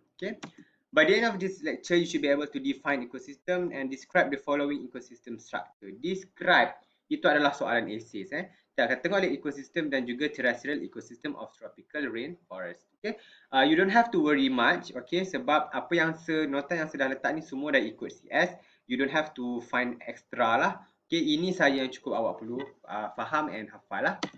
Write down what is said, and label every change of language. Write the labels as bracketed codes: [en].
[en] Okay, by the end of this lecture, you should be able to define ecosystem and describe the following ecosystem structure. [ms] Describe itu adalah soalan essays. Kita akan tengok lake ecosystem dan juga [en] terrestrial ecosystem of tropical rainforest. Okay, you don't have to worry much. [ms] Okay, sebab apa yang nota yang sudah letak ni semua dah ikut CS. [en] You don't have to find extra lah. [ms] Okay, ini saja yang cukup awak perlu faham and hafal lah.